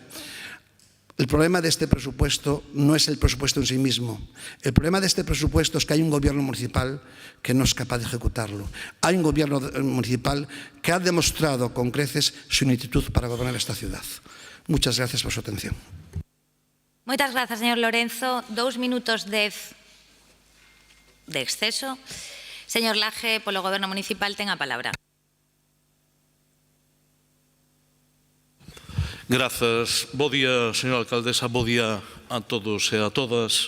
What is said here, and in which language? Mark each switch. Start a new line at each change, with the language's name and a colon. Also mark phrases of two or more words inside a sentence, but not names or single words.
Spanish: El problema de este presupuesto no es el presupuesto en sí mismo. El problema de este presupuesto es que hay un gobierno municipal que no es capaz de ejecutarlo. Hay un gobierno municipal que ha demostrado con creces su ineptitud para gobernar esta ciudad. Muchas gracias por su atención.
Galician: Moitas grazas, señor Lorenzo. 2 minutos 10 de exceso. Señor Laje, polo Goberno Municipal, ten a palabra. Grazas. Bo día, señora alcaldesa, bo día a todos e a todas.